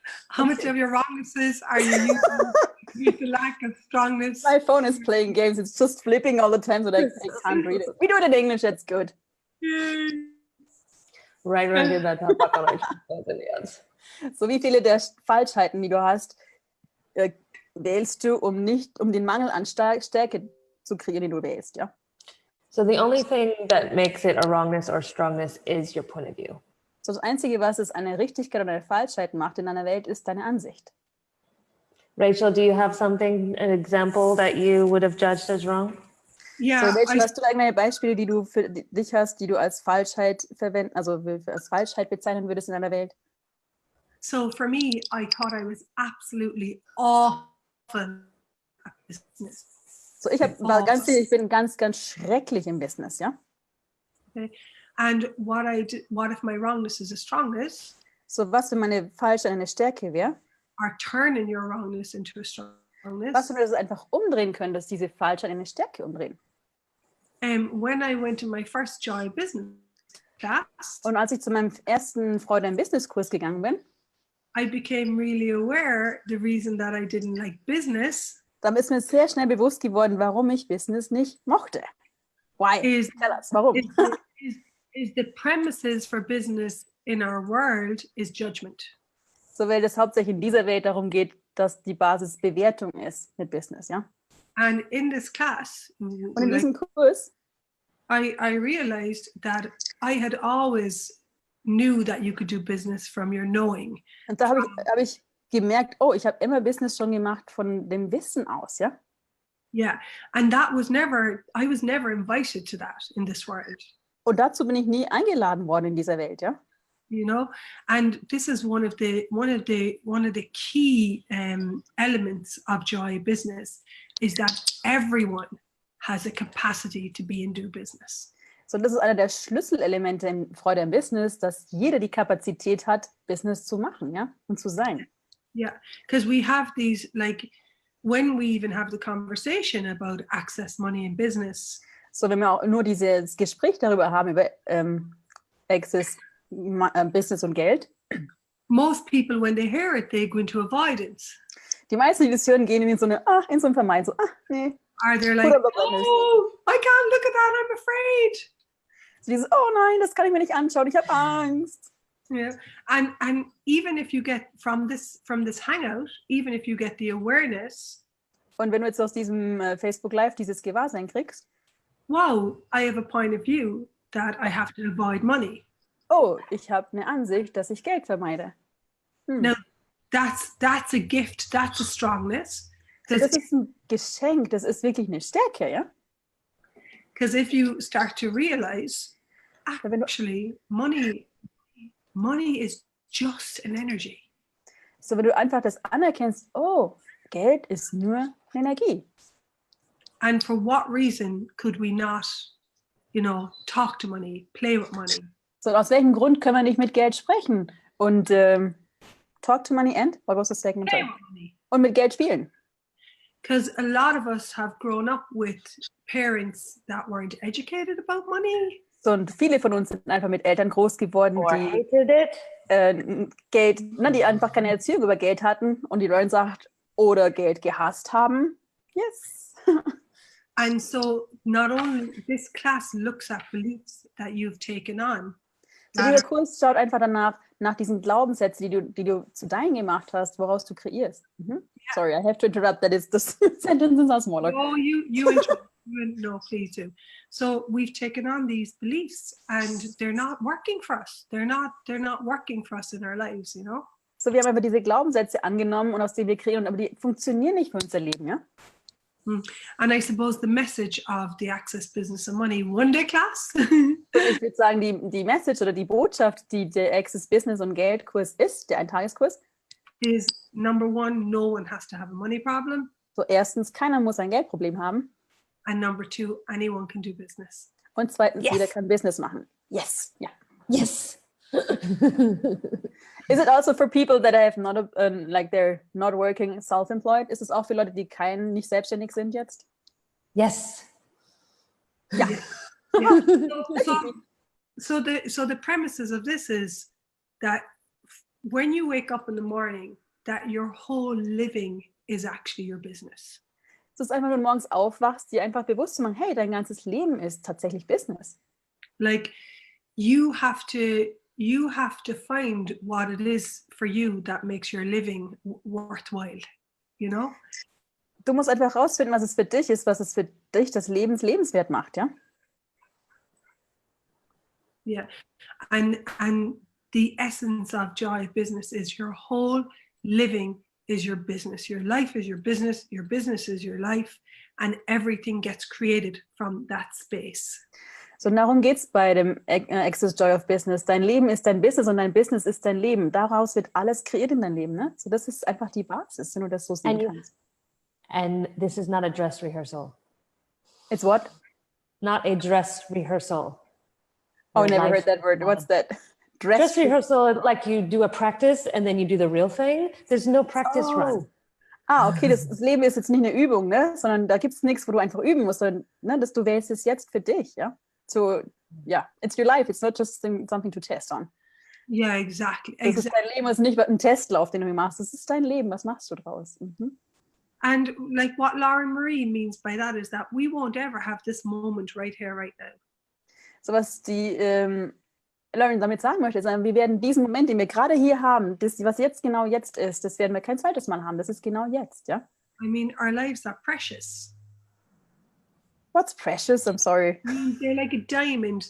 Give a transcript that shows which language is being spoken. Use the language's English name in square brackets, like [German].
[English] How much of your wrongnesses are you using to create the lack of strongness? My phone is playing games. It's just flipping all the time, so I can't read it. We do it in English, that's good. Right, wrong, good, bad, pod, puck, all nine shorts, boys and beyonds. [German] So, wie viele der Falschheiten, die du hast, wählst du, um den Mangel an Stärke zu kreieren, den du wählst, ja? [English] So the only thing that makes it a wrongness or strongness is your point of view. [German] So, das Einzige, was es eine Richtigkeit oder eine Falschheit macht in deiner Welt, ist deine Ansicht. [English] Rachel, do you have something, an example that you would have judged as wrong? Yeah, [German] So, Rachel, hast du irgendwelche Beispiele, die du für dich hast, die du als Falschheit als Falschheit bezeichnen würdest in deiner Welt? [English] so for me, I thought I was absolutely awful at business. [German] So, ich bin ganz, ganz schrecklich im Business, ja? [English] Okay. And what if my wrongness is a strongness? [German] So, was, wenn meine Falschheit eine Stärke wäre? [English] Or turning your wrongness into a strongness? [German] Was, wenn wir das einfach umdrehen können, dass diese Falschheit eine Stärke umdrehen? [English] When I went to my first Joy business class, [German] Und als ich zu meinem ersten Freude im Business-Kurs gegangen bin, [English] I became really aware the reason that I didn't like business [German] dann ist mir sehr schnell bewusst geworden, warum ich Business nicht mochte. [English] Why? Tell us, [German] warum? [English] is the premises for business in our world is judgment. [German] So, weil es hauptsächlich in dieser Welt darum geht, dass die Basis Bewertung ist mit Business, ja? [English] And in this class, [German] Und in diesem Kurs, [English] I realized that I had always knew that you could do business from your knowing. [German] und da hab ich gemerkt, oh, ich habe immer Business schon gemacht von dem Wissen aus, ja? [English] Yeah, and I was never invited to that in this world. [German] Und dazu bin ich nie eingeladen worden in dieser Welt, ja? [English] You know, and this is one of the key elements of Joy Business is that everyone has a capacity to be and do business. [German] So, das ist einer der Schlüsselelemente in Freude im Business, dass jeder die Kapazität hat, Business zu machen, ja, und zu sein. [English] Yeah, because we have these, like, when we even have the conversation about access money in business. [German] So, wenn wir auch nur dieses Gespräch darüber haben, über Access, Business und Geld. [English] Most people, when they hear it, they go into avoidance. [German] Die meisten, die das hören, gehen in so ein Vermeiden, so, nee. [English] Are they like, oh, I can't look at that, I'm afraid. [German] So dieses, oh nein, das kann ich mir nicht anschauen, ich habe Angst. [English] Yeah, and even if you get from this hangout, even if you get the awareness. [German] Und wenn du jetzt aus diesem Facebook Live dieses Gewahrsein kriegst. [English] Wow, I have a point of view that I have to avoid money. [German] Oh, ich habe eine Ansicht, dass ich Geld vermeide. [English] Now, that's a gift, that's a strongness. [German] Das ist ein Geschenk, das ist wirklich eine Stärke, ja? [English] Because if you start to realize, actually, money is just an energy. [German] So, wenn du einfach das anerkennst, oh, Geld ist nur Energie. [English] And for what reason could we not, talk to money, play with money? [German] So, aus welchem Grund können wir nicht mit Geld sprechen? Und [English] talk to money and? What was the second? Play with money. [German] Und mit Geld spielen. [English] Because a lot of us have grown up with parents that weren't educated about money. [German] So, und viele von uns sind einfach mit Eltern groß geworden, [English] Or [German] die [English] hated it. [German] Geld, die einfach keine Erziehung über Geld hatten und die Lauren sagt, oder Geld gehasst haben. [English] Yes. And so not only this class looks at beliefs that you've taken on. [German] So dieser Kurs schaut einfach danach, nach diesen Glaubenssätzen, die du zu deinen gemacht hast, woraus du kreierst. [English] Mhm. Yeah. Sorry, I have to interrupt. That is, the sentences are smaller. Oh, you interrupt. No, please do. So we've taken on these beliefs and they're not working for us. They're not working for us in our lives, you know? [German] So, wir haben einfach diese Glaubenssätze angenommen und aus denen wir kreieren, aber die funktionieren nicht für unser Leben, ja? [English] And I suppose the message of the Access Business and Money One-Day Class. [German] Ich würde sagen, die Message oder die Botschaft, die der Access Business und Geldkurs ist, der Eintageskurs, [English] is number one, no one has to have a money problem. [German] So, erstens, keiner muss ein Geldproblem haben. [English] And number two, anyone can do business. [German] Und zweitens, [English] Yes. [German] jeder kann Business machen. [English] Yes, [German] ja. [English] Yes. Is it also for people that have not, like they're not working, self-employed? [German] Ist es auch für Leute, die nicht selbstständig sind jetzt? [English] Yes. [German] Ja. [English] Yeah. So the premises of this is that when you wake up in the morning, that your whole living is actually your business. [German] Es ist einfach, wenn du morgens aufwachst, dir einfach bewusst zu machen, hey, dein ganzes Leben ist tatsächlich Business. [English] Like you have to find what it is for you that makes your living worthwhile, you know? [German] Du musst einfach rausfinden, was es für dich ist, was es für dich das lebenswert macht, ja? [English] Yeah. And the essence of joy of business is your whole living is your business. Your life is your business is your life, and everything gets created from that space. [German] So, darum geht es bei dem Access Joy of Business. Dein Leben ist dein Business und dein Business ist dein Leben. Daraus wird alles kreiert in deinem Leben, ne? So, das ist einfach die Basis, wenn du das so sehen kannst. [English] And this is not a dress rehearsal. It's what? Not a dress rehearsal. Oh, Your never life- heard that word. What's that? Dress rehearsal, like you do a practice and then you do the real thing. There's no practice run. [German] Ah, okay, das Leben ist jetzt nicht eine Übung, ne? Sondern da gibt es nichts, wo du einfach üben musst, sondern ne, dass du wählst es jetzt für dich, ja? [English] So, yeah, it's your life. It's not just something to test on. Yeah, exactly. [German] Das ist dein Leben, es ist nicht ein Testlauf, den du machst. Das ist dein Leben. Was machst du draus? Mhm. [English] And like what Lauren Marie means by that is that we won't ever have this moment right here, right now. [German] So, was die Lauren damit sagen möchte, ist, wir werden diesen Moment, den wir gerade hier haben, das, was jetzt genau jetzt ist, das werden wir kein zweites Mal haben. Das ist genau jetzt, ja? [English] I mean, our lives are precious. What's precious? I'm sorry. I mean, they're like a diamond.